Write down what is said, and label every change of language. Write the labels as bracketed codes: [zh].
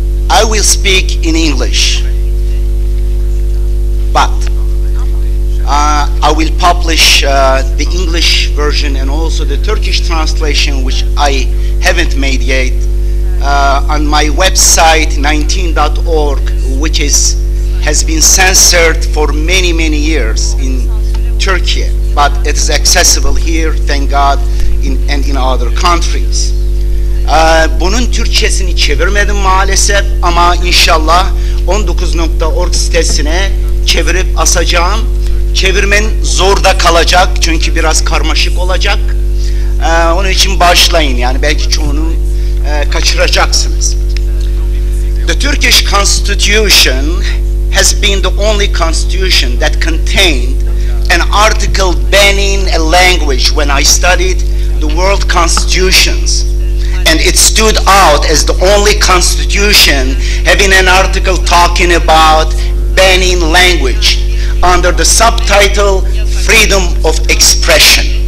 [en] I will speak in English, but I will publish the English version and also the Turkish translation, which I haven't made yet, on my website 19.org, which has been censored for many years in Turkey, but it is accessible here, thank God, and in other countries. [tr] Bunun Türkçesini çevirmedim maalesef ama inşallah 19.org sitesine çevirip asacağım. Çevirmen zorda kalacak çünkü biraz karmaşık olacak. Onun için başlayın, yani belki çoğunu kaçıracaksınız. [en] The Turkish Constitution has been the only constitution that contained an article banning a language when I studied the world constitutions. And it stood out as the only constitution having an article talking about banning language under the subtitle Freedom of Expression.